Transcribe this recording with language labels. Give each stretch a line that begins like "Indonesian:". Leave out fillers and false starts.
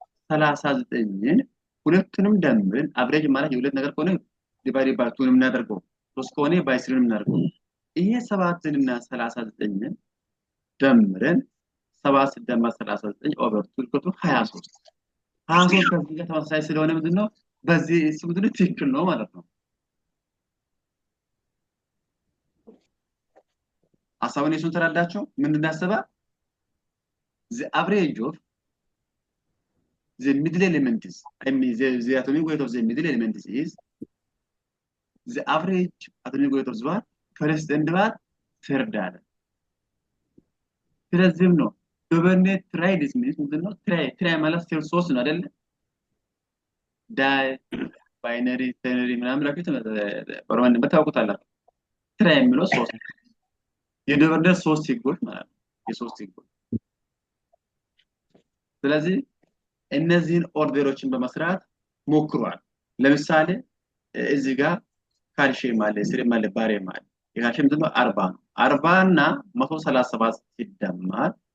Amharic: 39ን ሁለቱንም ደምረን አቨሬጅ ማለት የሁለት ነገር ከሆነ ዲቫይድ ባይ 2 እናደርገው 3 ከሆነ ባይ 3 እናደርገው ይሄ 7ንና 39ን ደምረን 7 ሲደመር 39 ኦቨር 2 23 23 ከዚህ ጋር ተመሳሳይ ስለሆነ ምንድነው በዚህ እሱ ምንድነው ትክክል ነው ማለት ነው። ሐሳቡን የሱን ተረዳችሁ? ምንድን ያሰባ
English: the average of the middle elements I mean the atomic weight of the middle elements is the average atomic weight of the first and third
Amharic: አለ። ስለዚህም ነው ዶቨርኔት ትራይድስ ምንድነው ትራይ ማለት ሶስት ነው አይደል? ዳይ ባይነሪ ተነሪ ምናምን ላችሁ በሮማን በታውቁታላችሁ። ትራይ የሚለው ሶስት የዶቨርኔት ሶስት ህጎች ማለት ነው። የሶስት ህጎች ስለዚህ እነዚህን ኦርደሮችን በመስራት ሞክሯል። ለምሳሌ እዚህ ጋር ካልሽየም አለ፣ ሲሪየም አለ፣ ባሪየም አለ። የካልሽየም ምንድነው 40 ነው። 40 እና 137 ሲደመር